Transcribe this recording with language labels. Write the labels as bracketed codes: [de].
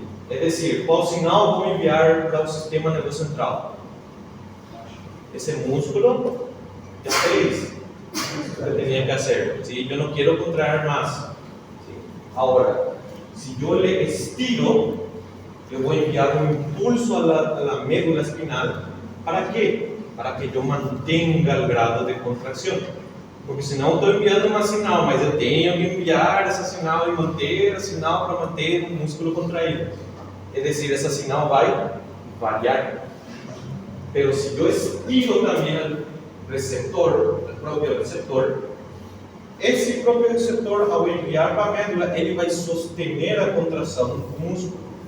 [es] Es decir, [pt] qual sinal vou enviar para o sistema nervioso central? Esse músculo já fez [es] que hacer. ¿Sí? Yo no quiero contraer más. ¿Sí? Ahora, si yo le estiro, yo voy a enviar un impulso a la médula espinal. ¿Para qué? Para que yo mantenga el grado de contracción. [pt] Porque senão eu estou enviando uma sinal, mas eu tenho que enviar essa sinal e manter a sinal para manter o músculo contraído. Es decir, essa sinal vai variar. [es] Pero si yo estiro también el receptor, el propio receptor, [pt] esse próprio receptor, ao enviar para a médula, ele vai sostener a contração do músculo.